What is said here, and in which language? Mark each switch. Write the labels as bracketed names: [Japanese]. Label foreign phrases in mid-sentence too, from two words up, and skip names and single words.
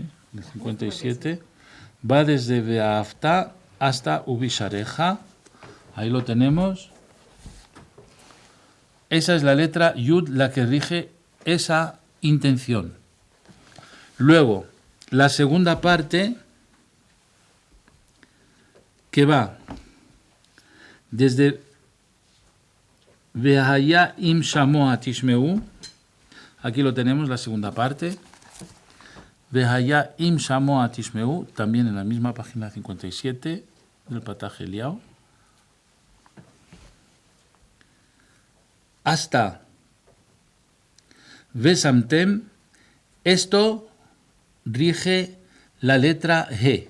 [Spanish] El 57 va desde Ve'afta hasta Ubishareja, ahí lo tenemos. Esa es la letra Yud la que rige esa intención. Luego, la segunda parte que va desde [Hebrew] והיה אם שמוע תשמעו, [Spanish] aquí lo tenemos, la segunda parte. [Hebrew] והיה אם שמוע תשמעו, [Spanish] también en la misma página 57 del Patach Eliyahu. Hasta Vesamtem, esto rige la letra He.